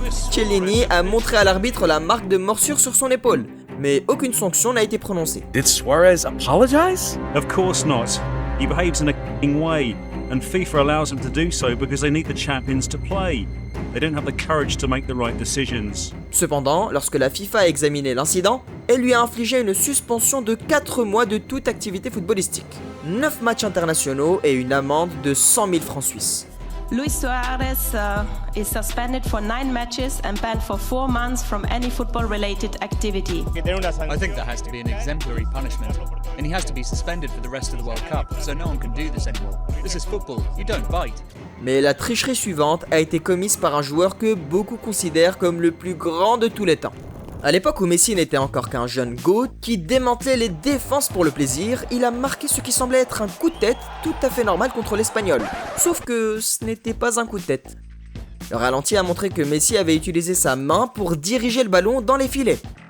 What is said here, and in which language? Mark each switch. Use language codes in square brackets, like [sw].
[fr] Chiellini a montré à l'arbitre la marque de morsure sur son épaule, mais aucune sanction n'a été prononcée. [en] Did Suarez apologize? Of course not. He behaves in a f***ing way, and FIFA allows him to do so because they need the champions to play. They don't have the courage to make the right decisions. [fr] Cependant, lorsque la FIFA a examiné l'incident, elle lui a infligé une suspension de 4 mois de toute activité footballistique, 9 matchs internationaux et une amende de 100 000 francs suisses. [en] Luis Suarez is suspended for 9 matches and banned for 4 months from any football-related activity. I think there has to be an exemplary punishment, and he has to be suspended for the rest of the World Cup, so no one can do this anymore. This is football, you don't bite. [fr] Mais la tricherie suivante a été commise par un joueur que beaucoup considèrent comme le plus grand de tous les temps. À l'époque où Messi n'était encore qu'un jeune GOAT qui démantelait les défenses pour le plaisir, il a marqué ce qui semblait être un coup de tête tout à fait normal contre l'Espagnol. Sauf que ce n'était pas un coup de tête. Le ralenti a montré que Messi avait utilisé sa main pour diriger le ballon dans les filets.